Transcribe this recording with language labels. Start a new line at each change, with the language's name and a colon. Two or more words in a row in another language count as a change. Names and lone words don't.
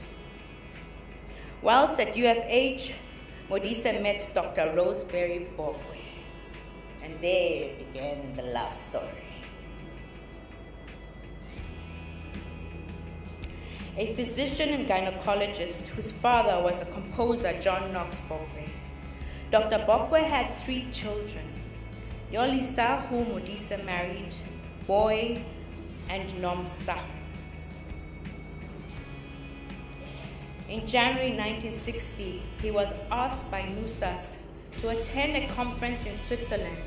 English: Whilst at UFH, Modise met Dr. Rosemary Bokwe, and there began the love story. A physician and gynecologist whose father was a composer, John Knox Bokwe. Dr. Bokwe had 3 children, Yolisa, whom Modise married, Boy, and Nomsa. In January 1960, he was asked by NUSAS to attend a conference in Switzerland.